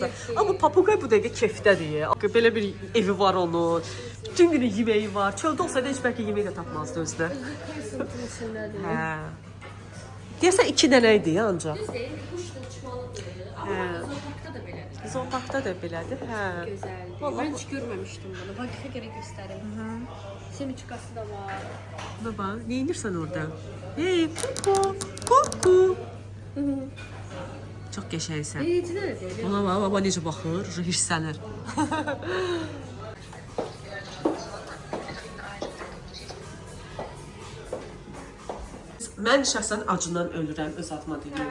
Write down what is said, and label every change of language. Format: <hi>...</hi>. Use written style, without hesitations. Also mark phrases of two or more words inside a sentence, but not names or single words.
<az>Amma papuqay bu dəqiqə kefdədir. Belə bir evi var onun. Bütün günü yeməyi var. Çöldə olsaydı heç bəlkə yemək də tapmazdı özünə. Hə. Deyəsən 2 dənə idi ancaq. Hə. Zooparkda da belədir. Hə.</az> <tr>Güzel. Ben hiç görmemiştim bunu. Vakıfa gerek gösterim. Semiçkası da var.</tr> <az>Baba, nə edirsən orada? Hey, kuku. Çox qəşəngsən.</az> <tr>Hiç de değil.</tr> <az>Ona bax, baba necə baxır, hirslənir. Mən şəxsən acından ölürəm, öz adıma deyim.</az>